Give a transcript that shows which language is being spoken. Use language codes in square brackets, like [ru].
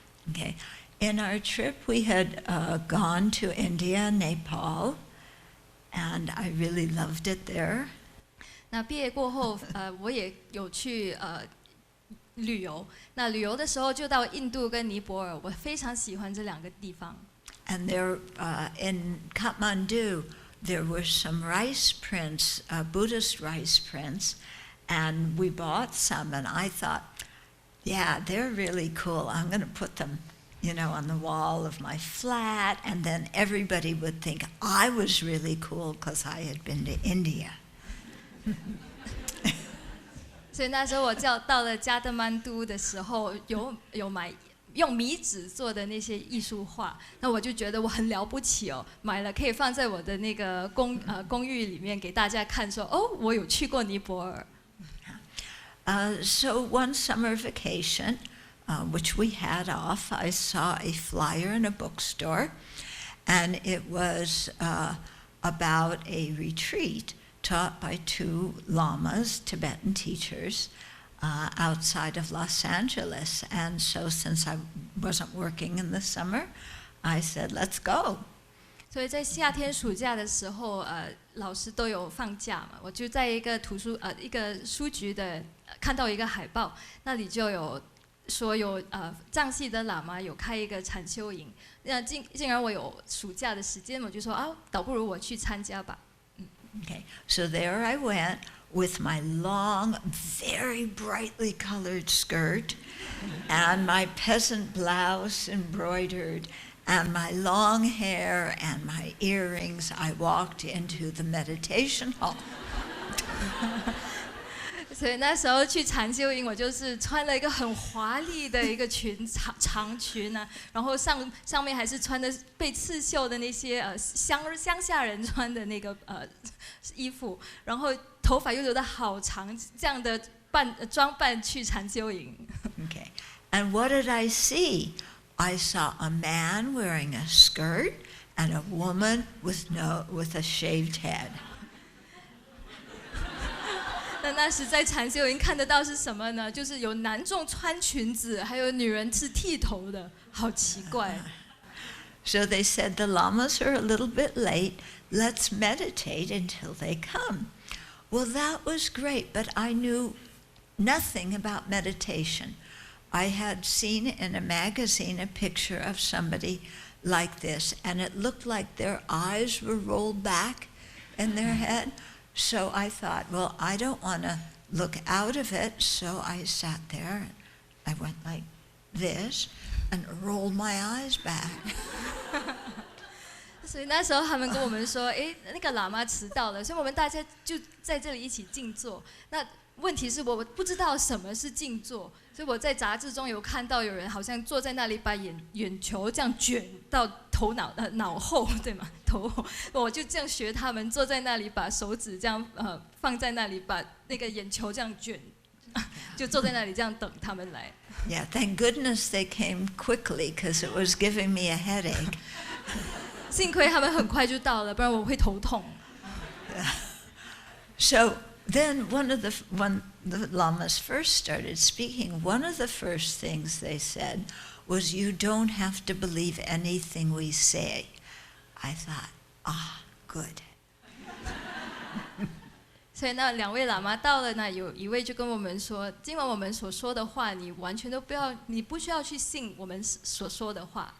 [en] Okay, in our trip we had gone to India, Nepal, and I really loved it there. [zh] 那毕业过后，我也有去旅游。那旅游的时候就到印度跟尼泊尔，我非常喜欢这两个地方。 [en] And there, in Kathmandu, there were some rice prints, Buddhist rice prints, and we bought some, and I thought, yeah, they're really cool. I'm going to put them, you know, on the wall of my flat, and then everybody would think I was really cool because I had been to India. [zh] 所以那时候我到了加德满都的时候，有买用米纸做的那些艺术画，那我就觉得我很了不起哦，买了可以放在我的那个公寓里面给大家看说，哦，我有去过尼泊尔。 [en] So one summer vacation, which we had off, I saw a flyer in a bookstore, and it was about a retreat taught by two lamas, Tibetan teachers, outside of Los Angeles. And so since I wasn't working in the summer, I said, let's go. [zh] 所以在夏天暑假的时候，老师都有放假嘛，我就在一个一个书局的看到一个海报，那里就有说有藏系的喇嘛有开一个禅修营，那竟然我有暑假的时间，我就说啊，倒不如我去参加吧。 [en] Okay, so there I went with my long, very brightly colored skirt and my peasant blouse embroidered and my long hair and my earrings. I walked into the meditation hall. [zh] 所以那时候去禅修营，我就是穿了一个很华丽的一个长裙啊，然后上面还是穿的被刺绣的那些乡下人穿的那个衣服，然后头发又留得好长，这样的装扮去禅修营。 [en] Okay, and what did I see? I saw a man wearing a skirt and a woman with a shaved head. [zh] 那时在禅修营看得到是什么呢？就是有男众穿裙子，还有女人是剃头的，好奇怪。 [en] So they said, the lamas are a little bit late. Let's meditate until they come. Well, that was great, but I knew nothing about meditation. I had seen in a magazine a picture of somebody like this, and it looked like their eyes were rolled back in their head. So I thought, well, I don't want to look out of it. So I sat there, and I went like this and rolled my eyes back. [zh] 所以那时候他们跟我们说，那个喇嘛迟到了，所以我们大家就在这里一起静坐。那问题是我不知道什么是静坐，所以我在杂志中有看到有人好像坐在那里把眼球这样卷到脑后，对吗？头后，我就这样学他们，坐在那里把手指这样放在那里，把那个眼球这样卷，就坐在那里这样等他们来。 [en] Yeah, thank goodness they came quickly because it was giving me a headache. [zh] 幸亏他们很快就到了，不然我会头痛。 [en] So then when the lamas first started speaking, one of the first things they said was, you don't have to believe anything we say. I thought, good. [zh] 所以那两位喇嘛到了呢，有一位就跟我们说，今晚我们所说的话，你完全都不要，你不需要去信我们所说的话。